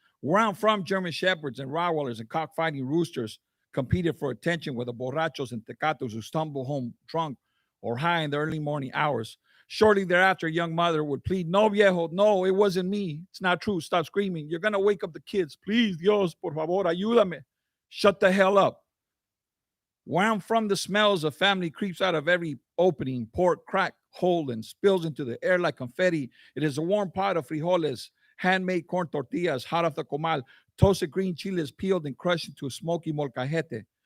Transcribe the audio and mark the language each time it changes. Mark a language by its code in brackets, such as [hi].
[en] Where I'm from, German shepherds and Rottweilers and cockfighting roosters competed for attention with the borrachos and tecatos who stumble home drunk or high in the early morning hours. Shortly thereafter, a young mother would plead, [es] "No, viejo, no, [en] it wasn't me. It's not true. Stop screaming. You're going to wake up the kids. Please, [es] Dios, por favor, ayúdame. [en] Shut the hell up." Where I'm from, the smells of family creeps out of every opening, pork, crack, hole, and spills into the air like confetti. It is a warm pot of frijoles, handmade corn tortillas, hot off the comal, toasted green chiles peeled and crushed into a smoky molcajete.